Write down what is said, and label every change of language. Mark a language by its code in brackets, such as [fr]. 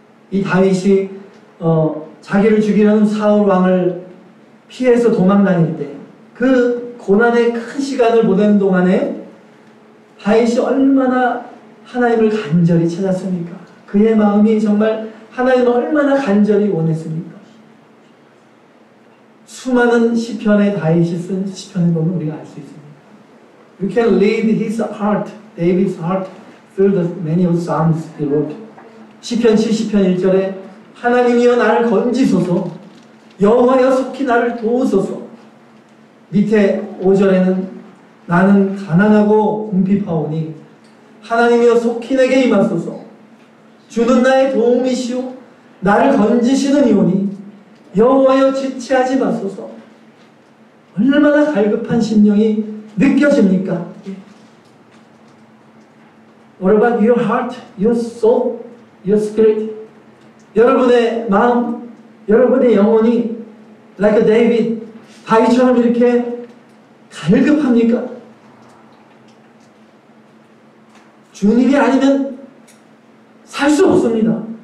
[ko] 이 다윗이 자기를 죽이려는 사울 왕을 피해서 도망 다닐 때 그 고난의 큰 시간을 보내는 동안에 다윗이 얼마나 하나님을 간절히 찾았습니까? 그의 마음이 정말 하나님을 얼마나 간절히 원했습니까? 수많은 시편에 다윗이 쓴 시편을 보면 우리가 알 수 있습니다. [en] You can read his heart, David's heart, through the many of psalms he wrote. [ko] 시편 70편 1절에 하나님이여 나를 건지소서, 여호와여 속히 나를 도우소서. 밑에 5절에는 나는 가난하고 궁핍하오니 하나님이여 속히 내게 임하소서. 주는 나의 도움이시오 나를 건지시는 이오니 여호와여 지체하지 마소서. 얼마나 갈급한 심령이 느껴집니까? [en] What about your heart, your soul, your spirit? [ko] 여러분의 마음, 여러분의 영혼이 [en] like a David, [ko] 다윗처럼 이렇게 갈급합니까? 주님이 아니면 살 수 없습니다.